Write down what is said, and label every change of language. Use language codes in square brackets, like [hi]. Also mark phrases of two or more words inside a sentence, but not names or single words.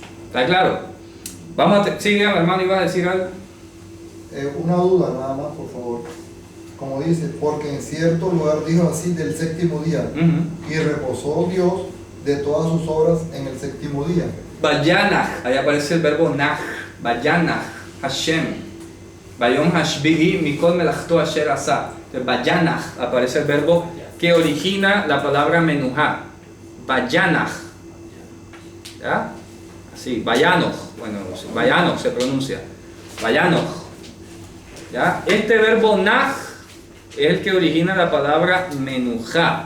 [es] ¿Está claro? Vamos a... Sí, dígame, hermano, ¿ibas a decir algo? Una duda nada más, por favor. Como dice, porque en cierto lugar dijo así del séptimo día, y reposó Dios de todas sus obras en el séptimo día. Vayanach, ahí aparece el verbo nach, [he] וינח, השם. ויום השביעי מכל מלאכתו אשר עשה. [es] Vayanach, aparece el verbo que origina la palabra Menuha. Vayanach. ¿Ya? Así, Vayanoch. Bueno, Vayanoch se pronuncia. Vayanoch. ¿Ya? Este verbo nach es el que origina la palabra Menuha.